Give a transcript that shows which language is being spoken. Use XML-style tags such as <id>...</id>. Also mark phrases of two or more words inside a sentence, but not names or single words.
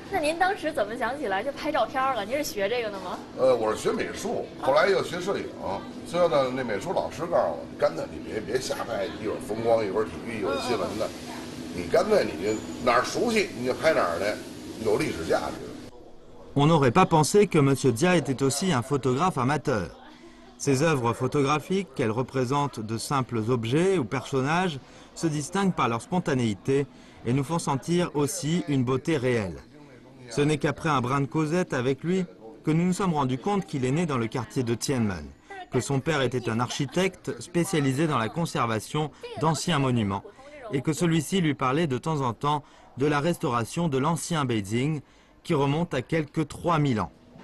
<zh>那您当时怎么想起来就拍照片了？您是学这个的吗？我是学美术，后来又学摄影，最后呢，那美术老师告诉我，干脆你别瞎拍，一会儿风光，一会儿体育，一会儿新闻的，你干脆你就哪儿熟悉你就拍哪儿去，有历史价值。</zh> <fr>On n'aurait pas pensé que M. Dia était aussi un photographe amateur. Ses œuvres photographiques, qu'elles représentent de simples objets ou personnages, se distinguent par leur spontanéité et nous font sentir aussi une beauté réelle. Ce n'est qu'après un brin de causette avec lui que nous nous sommes rendus compte qu'il est né dans le quartier de Tianmen, que son père était un architecte spécialisé dans la conservation d'anciens monuments et que celui-ci lui parlait de temps en temps de la restauration de l'ancien Beijing, qui remonte à quelques 3000 ans.</fr>